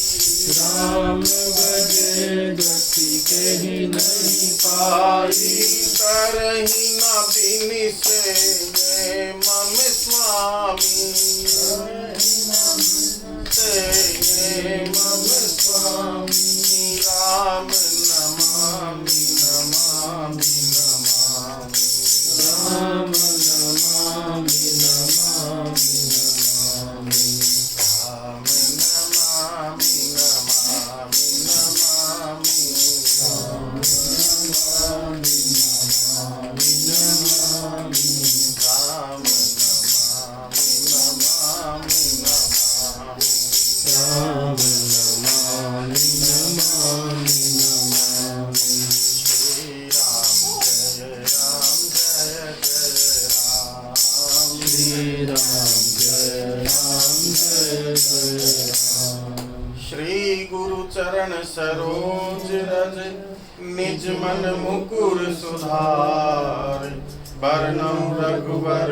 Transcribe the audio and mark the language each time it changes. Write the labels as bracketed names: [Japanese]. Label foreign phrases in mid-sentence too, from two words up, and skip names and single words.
[Awadhi] राम भजे गति केहि नहीं पाई पाई। करहि न बिनिसे मम स्वामी। ते मम स्वामी। [Sanskrit] राम नमामि नमामि नमामि। राम नमामि नमामि नमामि। राम नमामि नमामि नमामि। राम नमामि नमामि नमामि। राम नमामि नमामि नमामि। राम नमामि नमामि नमामि। श्री राम जय जय राम। श्री राम जय जय राम। [Awadhi] श्री गुरु चरण सरोज रज निज मन मुकुर सुधार बरनउँ रघुवर